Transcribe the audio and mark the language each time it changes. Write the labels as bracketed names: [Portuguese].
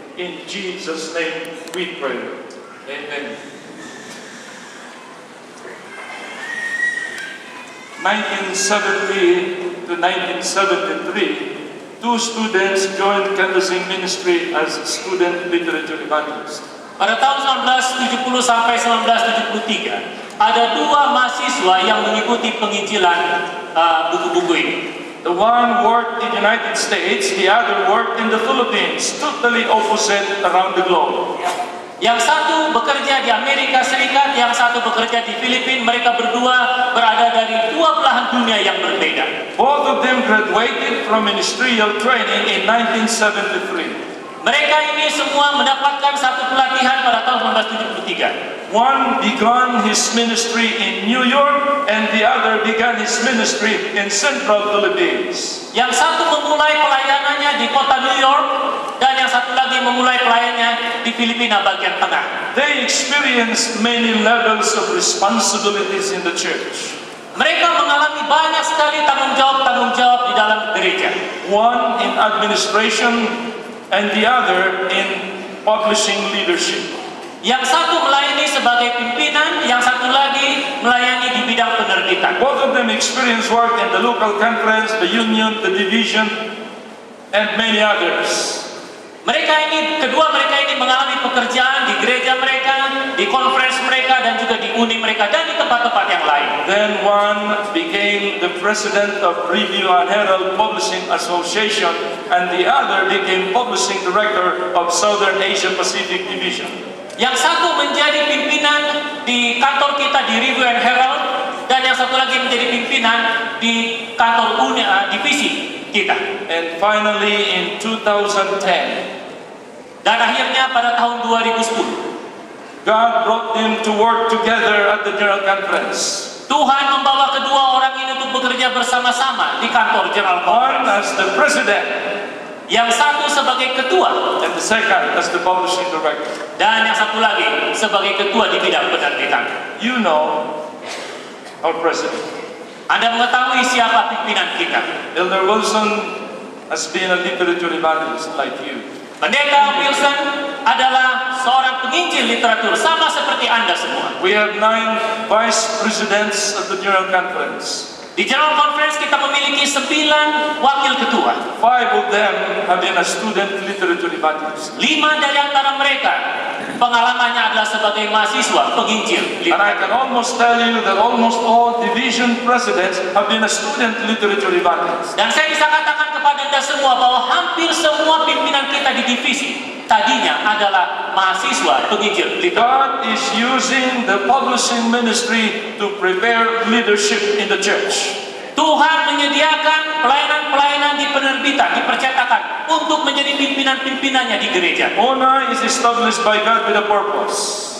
[English] In Jesus' name we pray. Amen. 1970 to 1973, 2 students joined canvassing ministry as student literature evangelists. [Indonesian] Pada tahun 1970 sampai 1973, ada 2 mahasiswa yang mengikuti penginjilan buku-buku ini. [English] The one worked in the United States, the other worked in the Philippines, totally opposite around the globe. [Indonesian] Yang satu bekerja di Amerika Serikat, yang satu bekerja di Filipina. Mereka berdua berada dari 2 belahan dunia yang berbeda. [English] Both of them graduated from ministerial training in 1973. [Indonesian] Mereka ini semua mendapatkan satu pelatihan pada tahun 1973. [English] One began his ministry in New York and the other began his ministry in Central Philippines. [Indonesian] Yang satu memulai pelayanannya di kota New York dan yang satu lagi memulai pelayanannya di Filipina bagian tengah. [English] They experienced many levels of responsibilities in the church. [Indonesian] Mereka mengalami banyak sekali tanggung jawab di dalam gereja. [English] One in administration and the other in publishing leadership. [Indonesian] Yang satu melayani sebagai pimpinan, yang satu lagi melayani di bidang penerbitan. [English] Both of them experienced work in the local conference, the union, the division, and many others. [Indonesian] Kedua mereka ini mengalami pekerjaan di gereja mereka, di conference mereka, dan juga di uni mereka, dan di tempat-tempat yang lain. [English] Then one became the president of Review and Herald Publishing Association, and the other became publishing director of Southern Asia Pacific Division. [Indonesian] Yang satu menjadi pimpinan di kantor kita di Review and Herald, dan yang satu lagi menjadi pimpinan di kantor divisi kita. [English] And finally, in 2010, [Indonesian] Dan akhirnya pada tahun 2010, [English] God brought them to work together at the General Conference. [Indonesian] Tuhan membawa kedua orang ini untuk bekerja bersama-sama di kantor General [English] One [Indonesian] Conference. [English] as the president, [Indonesian] Yang satu sebagai ketua, [English] and the second as the publishing director. [Indonesian] dan yang satu lagi sebagai ketua di bidang penerbitan. [English] You know our president. [Indonesian] Anda mengetahui siapa pimpinan kita. [English] Elder Wilson has been a literature evangelist like you. [Indonesian] Pendeta Wilson adalah seorang penginjil literatur sama seperti Anda semua. [English] We have 9 vice presidents of the General Conference. [Indonesian] Di General Conference kita memiliki 9 wakil ketua. [English] 5 of them have been a student literature evangelist. [Indonesian] 5 dari antara mereka pengalamannya adalah sebagai mahasiswa penginjil [English] And I [Indonesian] literatur. [English] can almost tell you that almost all division presidents have been a student literature evangelist. [Indonesian] Dan saya bisa katakan kepada Anda semua bahwa hampir semua pimpinan kita di divisi tadinya adalah mahasiswa penginjil literatur. [English] God is using the publishing ministry to prepare leadership in the church. [Indonesian] Tuhan menyediakan pelayanan-pelayanan di penerbitan, di percetakan untuk menjadi pimpinan-pimpinannya di gereja. [English] ONA is established by God with a purpose.